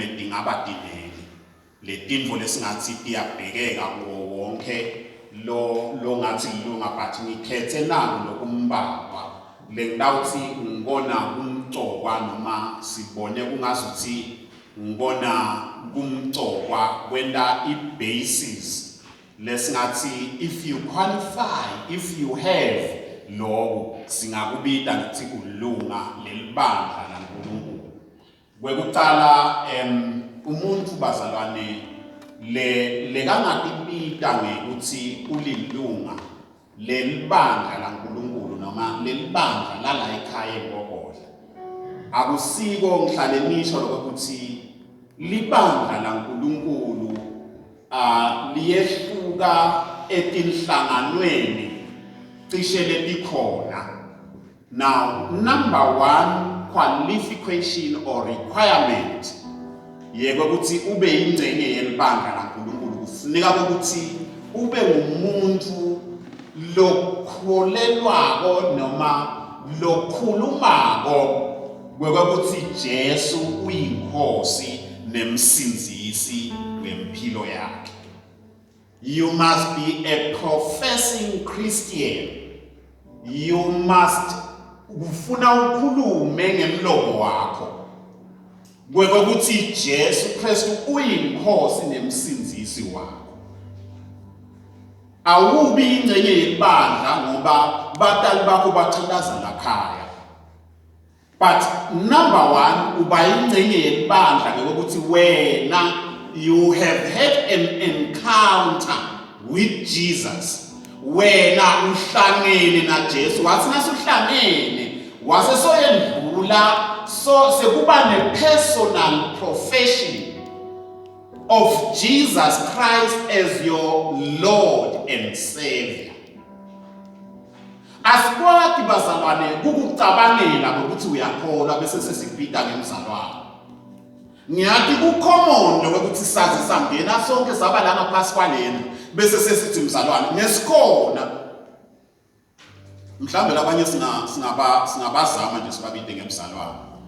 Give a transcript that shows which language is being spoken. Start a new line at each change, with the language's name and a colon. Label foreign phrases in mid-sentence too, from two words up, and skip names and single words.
Swati: dingaba dinengi letintfo lesingathi tiyabhekeka kuwo wonke lo ngathi lilunga, but ngikhethe nalo lokumbaba lengawuthi ngibona kumcokwa noma sibone kungazuthi ngibona kumcokwa kwenda i-basis lesingathi
English: if you qualify, if you have
Swati: lokho singakubita ngithi ulunga lelibandla laNkulunkulu. Kwekucala umuntu bazalwane lekangatibita ngekuthi ulilunga lelibandla laNkulunkulu noma lelibandla lala ekhaya eBogodla, akusiko ngihlale nisho lokuthi libandla laNkulunkulu liyehluka etinhlanganweni cishe letikhona.
English: Now number one qualification or requirement
Swati: yeke ukuthi ube yingcenye yelibandla laNkulunkulu kufuneka ukuthi ube umuntu lokholelwako noma lokhulumako kwekuthi Jesu uyinkosi nemsinzisi wempilo yakhe.
English: You must be a professing Christian. You must
Swati: ufuna ukhulume ngemlomo wakho kwekuthi Jesu Kristu uyinkosi nemsinzisi wakho. Awubi ingcenye yebandla ngoba batali bakho bacindazela khaya,
English: but number one
Swati: uba ingcenye yebandla ngokuthi wena
English: you have had an encounter with Jesus.
Swati: Wena uhlangene na Jesu, wathi nasuhlangene wase soyendlula so sekuba ne
English: personal profession of Jesus Christ as your Lord and Savior.
Swati: Asikwati bazalwane kukucabangela ngokuthi uyakholwa bese sesibhida ngemzalwane. Ngiyathi kucommon lokuthi sazi sangena sonke saba lana phasi kwalena bese sesithi mzalwane nesikhona. Mhlambe labanye singabazama nje sibabide ngemzalwane.